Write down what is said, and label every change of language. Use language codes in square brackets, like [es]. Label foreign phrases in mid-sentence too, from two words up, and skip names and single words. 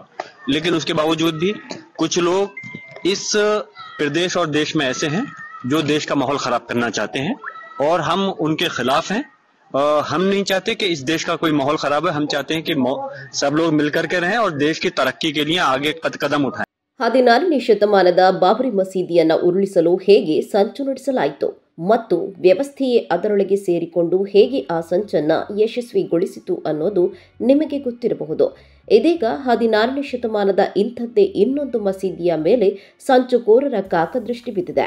[hi] लेकिन उसके बावजूद भी कुछ लोग इस प्रदेश और देश में ऐसे हैं जो देश का माहौल खराब करना चाहते हैं और हम उनके खिलाफ हैं। हम नहीं चाहते कि इस देश का कोई माहौल खराब है, हम चाहते हैं कि सब लोग मिलकर के रहें और देश की तरक्की के लिए आगे कदम उठाएं। [kn] 16ನೇ ಶತಮಾನದ ಬಾಬರಿ ಮಸೀದಿಯನ್ನು ಉರುಳಿಸಲು ಹೇಗೆ ಸಂಚು ನಡೆಸಲಾಯಿತು ಮತ್ತು ವ್ಯವಸ್ಥೆಯೇ ಅದರೊಳಗೆ ಸೇರಿಕೊಂಡು ಹೇಗೆ ಆ ಸಂಚನ್ನು ಯಶಸ್ವಿಗೊಳಿಸಿತು ಅನ್ನೋದು ನಿಮಗೆ ಗೊತ್ತಿರಬಹುದು. ಇದೀಗ 16ನೇ ಶತಮಾನದ ಇಂಥದ್ದೇ ಇನ್ನೊಂದು ಮಸೀದಿಯ ಮೇಲೆ ಸಂಚುಕೋರರ ಕಾಕದೃಷ್ಟಿ ಬಿದ್ದಿದೆ.